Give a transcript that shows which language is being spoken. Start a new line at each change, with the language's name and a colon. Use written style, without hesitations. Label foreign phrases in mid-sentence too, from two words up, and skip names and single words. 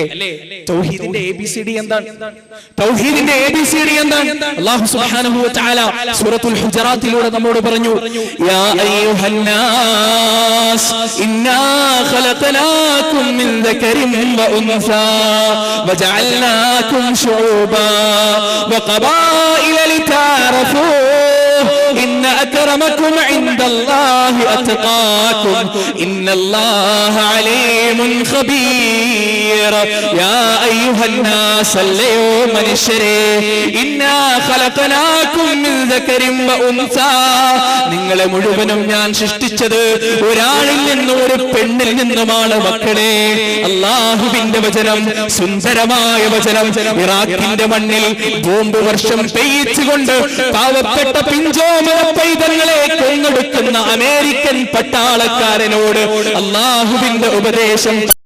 Malayalam: തൗഹീദിന്റെ ABCD എന്താണ്?
Arabic: الله سبحانه وتعالى
Malayalam: സൂറത്തുൽ ഹുജറാത്തിലൂടെ നമ്മോട് പറഞ്ഞു,
Arabic: يا أيها الناس إنا خلقناكم من ذكر وأنثى وجعلناكم شعوبا وقبائل لتعارفوا إن أكرمكم عند الله أتقاكم إن الله عليم خبير يا أيها الناس اليوم نشري إنا خلقناكم من ذكر وأنثى
Malayalam: നിങ്ങളെ മുഴുവനും ഞാൻ സൃഷ്ടിച്ചത് ഒരാളിൽ നിന്നും ഒരു പെണ്ണിൽ നിന്നുമാണ് മക്കളെ. അല്ലാഹുവിന്റെ വചനം, സുന്ദരമായ വചനം. ഇറാഖിന്റെ മണ്ണിൽ ബോംബ് വർഷം പെയ്യിച്ചുകൊണ്ട് പാവപ്പെട്ട പിഞ്ചോമന പൈതങ്ങളെ കൊന്നൊടുക്കുന്ന അമേരിക്കൻ പട്ടാളക്കാരനോട് അല്ലാഹുവിന്റെ ഉപദേശം